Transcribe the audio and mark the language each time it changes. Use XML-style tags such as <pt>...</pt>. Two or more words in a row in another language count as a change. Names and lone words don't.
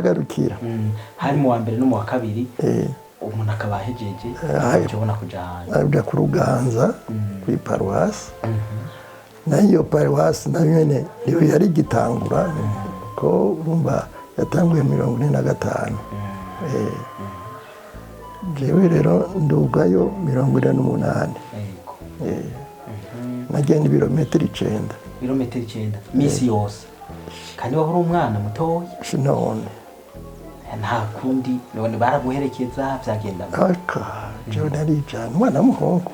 <rn>hari mu wa mbere no mu wa kabiri umuntu akaba ahejeje ubona kuja hanze aja ku Ruganza kuri paruwasi nayo paruwasi nayo nyene niyo yari gitangura ko urumva yatanguye 45 jewe rero ndugayo 48 nagenda ibirometero 9 misi yose kandi waba uri umwana mutoya none nta kundi none baraguherekeza byagenda aka jewe narijana umwana w'umuhungu</rn>